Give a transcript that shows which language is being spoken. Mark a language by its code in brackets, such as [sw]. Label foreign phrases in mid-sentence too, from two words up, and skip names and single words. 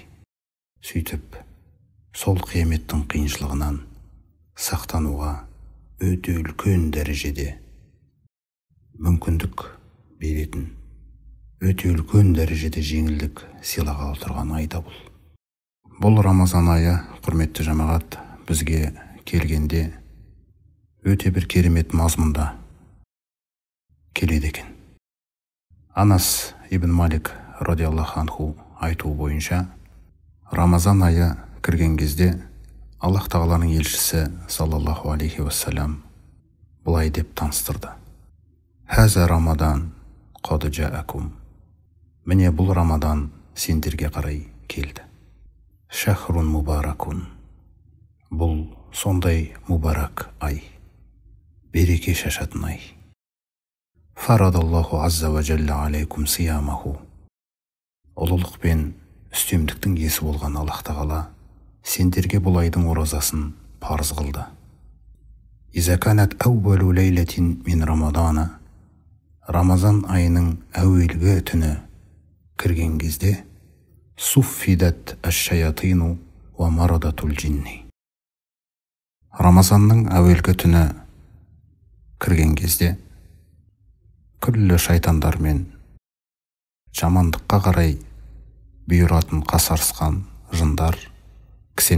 [kk] Сөйтіп, сол қияметтің қиыншылығынан сақтануға өте үлкен дәрежеде мүмкіндік беретін, өте үлкен дәрежеде жеңілдік сыйлағалы тұрған айда бұл. Бұл Рамазан айы, құрметті жамағат, бізге келгенде өте бір керемет мазмұнда келеді екен. Анас ибн Малик [ar] رضي الله عنه [kk] айтуы бойынша, Рамазан айы кірген кезде Аллах Тағаланың елшісі [ar] صلى الله عليه وسلم [kk] бұлай деп таныстырды. [ar] هذا رمضان قد جاءكم. [kk] Міне бұл Рамадан сендерге қарай келді. [ar] شهر مبارك. [kk] Бұл сондай мубарак ай, береке шашатын ай. [ar] فرض الله عز وجل عليكم صيامه. [kk] Ұлылық пен үстемдіктің иесі болған Аллах Тағала сендерге бұл айдың оразасын парыз қылды. [ar] إذا كانت أول ليلة من رمضان. [kk] Рамазан айының әуелгі түні кірген кезде [ar] صفدت الشياطين ومردة الجن. [kk] Рамазанның әуелгі түні кірген кезде күллі шайтандар мен жамандыққа қарай бұйыратын қасарысқан жындар кісенделеді.